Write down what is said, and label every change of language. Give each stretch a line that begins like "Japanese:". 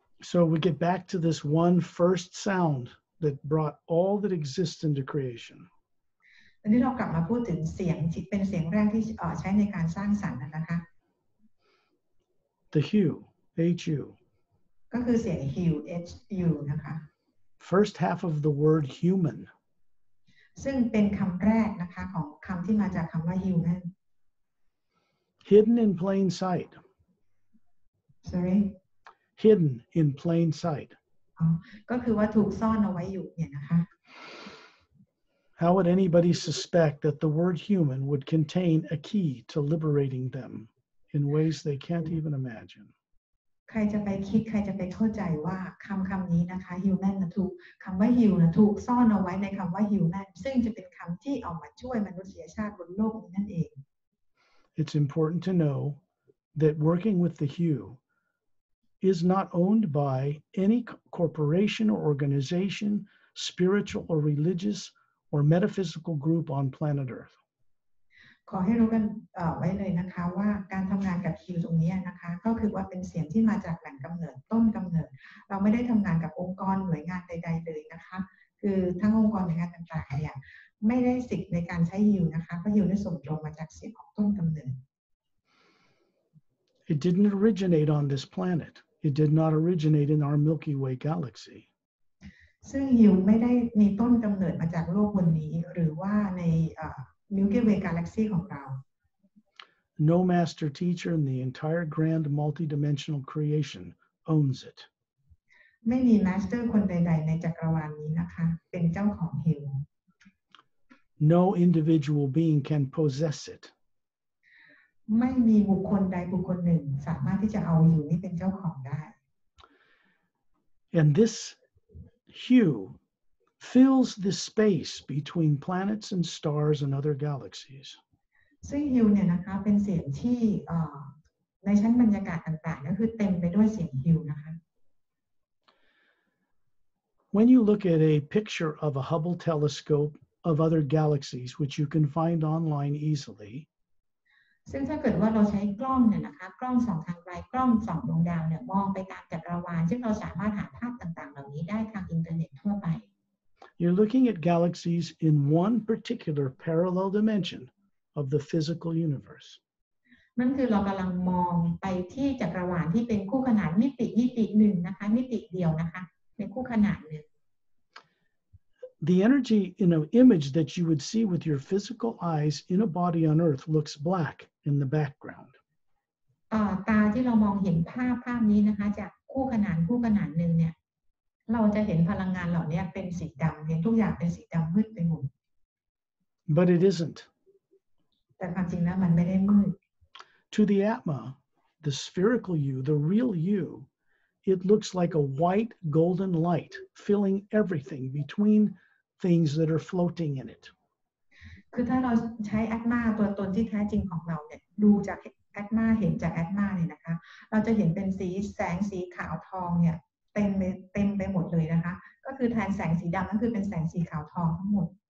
English: So we get back to this one first sound that brought all that exists into creation.
Thai: อันนี้เรากลับมาพูดถึงเสียงที่เป็นเสียงแรกที่ใช้ในการสร้างสรรค์นะคะ
English: The HU, H-U.
Thai: ก็คือเสียง HU H-U นะคะ
English: First half of the word human.
Thai: ซึ่งเป็นคำแรกนะคะของคำที่มาจากคำว่า human.
English: Hidden in plain sight. Sorry. Hidden in plain sight.
Thai: ก็คือว่าถูกซ่อนเอาไว้อยู่เนี่ยนะคะ
English: How would anybody suspect that the word human would contain a key to liberating them in ways they can't even imagine?
Thai: ใครจะไปคิดใครจะไปเข้าใจว่าคำนี้นะคะ human นะถูกคำว่า hill นะถูกซ่อนเอาไว้ในคำว่า human ซึ่งจะเป็นคำที่เอามาช่วยมนุษยชาติบนโลกนี้นั่นเอง
English: It's important to know that working with the HU is not owned by any corporation or organization, spiritual or religious or metaphysical group on planet Earth.
Thai: ขอให้รู้กันไว้เลยนะคะว่าการทำงานกับคิวตรงนี้นะคะก็คือว่าเป็นเสียงที่มาจากแหล่งกำเนิดต้นกำเนิดเราไม่ได้ทำงานกับองค์กรหน่วยงานใดๆเลยนะคะคือทั้งองค์กรหน่วยงานต่างๆเนี่ยไม่ได้สิทธิ์ในการใช้ฮิวนะคะเพราะฮิวได้ส่งตรงมาจากเสียงของต้นกำเนิด
English: It didn't originate on this planet. It did not originate in our Milky Way galaxy.
Thai: ซึ่งฮิวไม่ได้มีต้นกำเนิดมาจากโลกบนนี้หรือว่าใน Milky Way Galaxy ของเรา
English: No master teacher in the entire grand multidimensional creation owns it.
Thai: ไม่มีมาสเตอร์คนใดๆในจักรวาลนี้นะคะเป็นเจ้าของฮิว
English: No individual being can possess it.
Thai: ไม่มีบุคคลใดบุคคลหนึ่งสามารถที่จะเอาฮิวนี้เป็นเจ้าของได้
English: And this hue fills the space between planets and stars and other galaxies.
Thai: ซึ่งฮิวเนี่ยนะคะเป็นเสียงที่ในชั้นบรรยากาศต่างๆก็คือเต็มไปด้วยเสียงฮิวนะคะ
English: When you look at a picture of a Hubble telescope of other galaxies, which you can find online easily,
Thai: ซึ่งถ้าเกิดว่าเราใช้กล้องเนี่ยนะคะกล้องส่องทางไกลกล้องส่องดวงดาวเนี่ยมองไปตามจักรวาลซึ่งเราสามารถหาภาพต่างๆเหล่านี้ได้ทางอินเทอร์เน็ตทั่วไป
English: you're looking at galaxies in one particular parallel dimension of the physical universe.
Thai: นั่นคือเรากำลังมองไปที่จักรวาลที่เป็นคู่ขนานมิติหนึ่งนะคะมิติเดียวนะคะในคู่ขนานหนึ่ง
English: The energy in an image that you would see with your physical eyes in a body on Earth looks black in the background.
Thai: ตาที่เรามองเห็นภาพนี้นะคะจากคู่ขนานหนึ่งเนี่ยเราจะเห็นพลังงานเหล่านี้เป็นสีดำเห็นทุกอย่างเป็นสีดำมืดไปหมด
English: But it isn't.
Thai: แต่ความจริงแล้วมันไม่ได้มืด
English: To the Atma, the spherical you, the real you, it looks like a white golden light filling everything between things that are floating in it.
Thai: คือถ้าเราใช้แอตมาตัวตนที่แท้จริงของเราเนี่ยดูจากแอตมาเห็นจากแอตมาเนี่ยนะคะเราจะเห็นเป็นแสงสีขาวทองเนี่ยเต็มไปหมดเลยนะคะก็คือแทนแสงสีดำนั่นคือเป็นแสงสีขาวทองทั้งหมด